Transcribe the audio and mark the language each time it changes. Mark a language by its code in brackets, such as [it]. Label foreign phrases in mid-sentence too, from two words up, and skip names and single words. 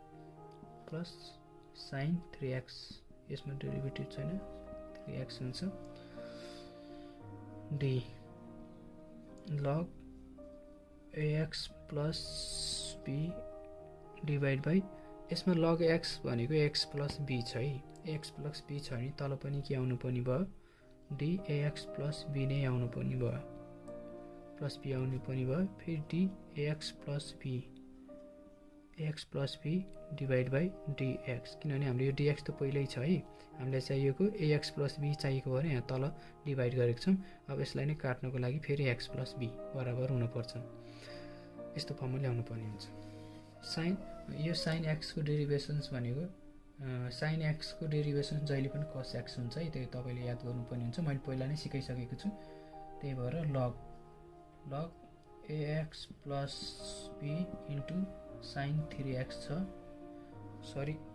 [en] plus sin 3x [ne] यसमा डेरिभेटिभ छैन 3x हुन्छ [en] d log ax plus b divide by [ne] यसमा [en] log x [ne] भनेको [en] x plus b [ne] छ है [en] x plus b [ne] छ भने तल पनि के आउनु पर्ने भयो [en] dAx plus b [ne] नै आउनु पर्ने भयो [en] plus b [ne] आउनु पर्ने भयो फेरि [en] dAx plus b ax plus b divide by dx [ne] किनभने हाम्रो यो dx त पहिल्यै छ है हामीलाई चाहिएको [en] ax plus b [ne] चाहिएको भने यहाँ तल डिभाइड गरेको छौं अब यसलाई नै काट्नको लागि फेरि [en] x plus b [ne] बराबर हुन पर्छ यस्तो फर्ममा ल्याउनु पर्ने हुन्छ sin यो [en] sin x [ne] को डेरिभेसन्स भनेको [en] sin x [ne] को डेरिभेसन जहिले पनि [en] cos x [ne] हुन्छ है त्यो तपाईले याद गर्नुपर्ने हुन्छ मैले पहिला नै सिकाइसकेको छु त्यही भएर [en] log ax plus b into sin 3x [ne] छ सरी